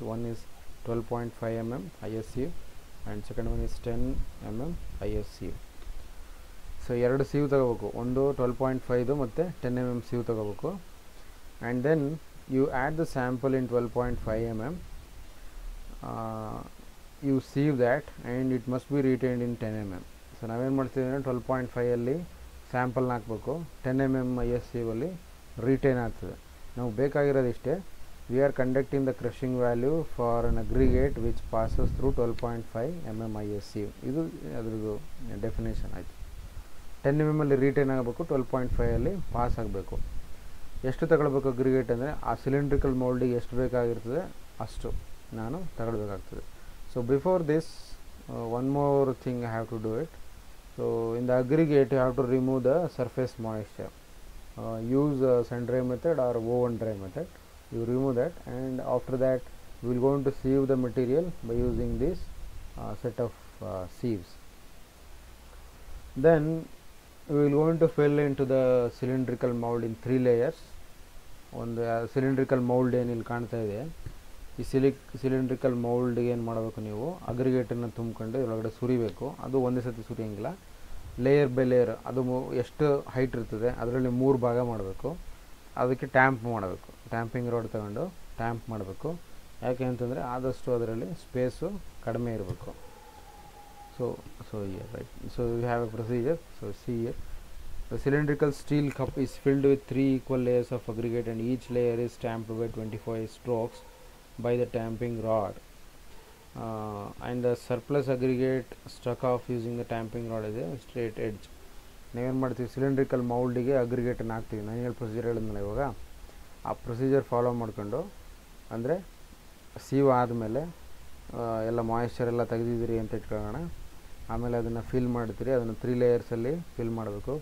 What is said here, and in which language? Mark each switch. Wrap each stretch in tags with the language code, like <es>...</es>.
<en>One is 12.5 mm IS sieve and second one is 10 mm IS sieve. So</en> <kn>ಎರಡು sieve ತಗೋಬೇಕು, ಒಂದು 12.5 ಮತ್ತು 10 mm sieve ತಗೋಬೇಕು,</kn> <en>and then you add the sample in 12.5 mm. You sieve that and it must be retained in 10 mm.</en> <kn>So ನಾವೇನು ಮಾಡ್ತೀವಿ ಅಂದರೆ 12.5 ಅಲ್ಲಿ ಸ್ಯಾಂಪಲ್ನ ಹಾಕಬೇಕು, 10 mm IS sieve ಅಲ್ಲಿ ರಿಟೈನ್ ಆಗ್ತದೆ. ನಾವು ಬೇಕಾಗಿರೋದು ಇಷ್ಟೇ.</kn> <en>We are conducting the crushing value for an aggregate which passes through 12.5 mm IS sieve.</en> <kn>ಇದು ಅದರದ್ದು ಡೆಫಿನೇಷನ್ ಆಯಿತು. 10 mm ಅಲ್ಲಿ ರಿಟೈನ್ ಆಗಬೇಕು, 12.5 ಅಲ್ಲಿ ಪಾಸ್ ಆಗಬೇಕು. ಎಷ್ಟು ತಗೊಳ್ಬೇಕು ಅಗ್ರಿಗೇಟ್ ಅಂದರೆ ಆ ಸಿಲಿಂಡ್ರಿಕಲ್ ಮೌಲ್ಡಿಗೆ ಎಷ್ಟು ಬೇಕಾಗಿರ್ತದೆ ಅಷ್ಟು ನಾನು ತಗೊಳ್ಬೇಕಾಗ್ತದೆ.</kn> <en>So before this one more thing I have to do it. So in the aggregate you have to remove the surface moisture. Use sun dry method or oven dry method. You remove that, and after that we will going to sieve the material by using this set of sieves. Then we will going to fill into the cylindrical mold in 3 layers.</en> <kn>ಒಂದು cylindrical mould ಏನು ಇಲ್ಲಿ ಕಾಣ್ತಾ ಇದೆ, ಈ cylindrical ಮೌಲ್ಡ್ಗೆ ಏನು ಮಾಡಬೇಕು, ನೀವು ಅಗ್ರಿಗೇಟನ್ನು ತುಂಬಿಕೊಂಡು ಒಳಗಡೆ ಸುರಿಬೇಕು. ಅದು ಒಂದೇ ಸತಿ ಸುರಿಯಂಗಿಲ್ಲ, ಲೇಯರ್ ಬೈ ಲೇಯರ್. ಅದು ಎಷ್ಟು ಹೈಟ್ ಇರ್ತದೆ ಅದರಲ್ಲಿ 3 ಭಾಗ ಮಾಡಬೇಕು. ಅದಕ್ಕೆ ಟ್ಯಾಂಪ್ ಮಾಡಬೇಕು, ಟ್ಯಾಂಪಿಂಗ್ ರೋಡ್ ತಗೊಂಡು ಟ್ಯಾಂಪ್ ಮಾಡಬೇಕು. ಯಾಕೆ ಅಂತಂದರೆ ಆದಷ್ಟು ಅದರಲ್ಲಿ ಸ್ಪೇಸು ಕಡಿಮೆ ಇರಬೇಕು.</kn> <en>So here, right, so we have a procedure. So see here, the cylindrical steel cup is filled with 3 equal layers of aggregate and each layer is tamped by 25 strokes by the tamping rod, and the surplus aggregate struck off using the tamping rod as a straight edge.</en> <kn>ನಾವೇನು ಮಾಡ್ತೀವಿ, cylindrical ಮೌಲ್ಡಿಗೆ ಅಗ್ರಿಗೇಟನ್ನು ಹಾಕ್ತೀವಿ. ನಾನು ಹೇಳಿ procedure ಹೇಳಿದ್ನಲ್ಲ ಇವಾಗ, ಆ procedure follow ಮಾಡಿಕೊಂಡು, ಅಂದರೆ ಸೀವ್ ಆದಮೇಲೆ ಎಲ್ಲ ಮಾಯಿಶ್ಚರ್ ಎಲ್ಲ ತೆಗೆದಿದ್ದೀರಿ ಅಂತ ಇಟ್ಕೊಳ್ಳೋಣ. ಆಮೇಲೆ ಅದನ್ನು ಫಿಲ್ ಮಾಡ್ತೀರಿ, ಅದನ್ನು 3 ಲೇಯರ್ಸಲ್ಲಿ ಫಿಲ್ ಮಾಡಬೇಕು.</kn>